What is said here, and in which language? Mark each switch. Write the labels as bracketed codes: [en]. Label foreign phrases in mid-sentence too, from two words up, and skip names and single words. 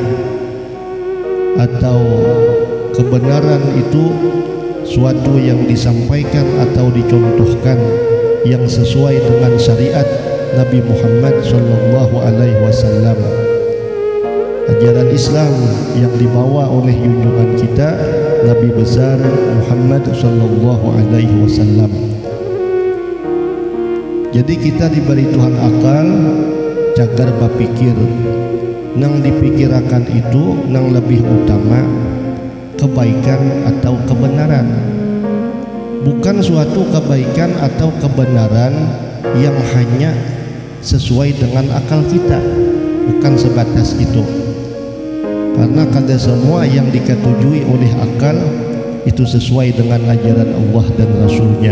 [id] atau kebenaran itu suatu yang disampaikan atau dicontohkan yang sesuai dengan syariat Nabi Muhammad [ar] صلى الله عليه وسلم. [id] Ajaran Islam yang dibawa oleh junjungan kita Nabi besar Muhammad [ar] صلى الله عليه وسلم. [bjn] Jadi kita diberi Tuhan akal cagar bapikir, nang dipikirakan itu nang lebih utama kebaikan atau kebenaran, bukan suatu kebaikan atau kebenaran yang hanya sesuai dengan akal kita, bukan sebatas itu. [id] Karena kada semua yang diketujui oleh akal itu sesuai dengan ajaran Allah dan Rasulnya.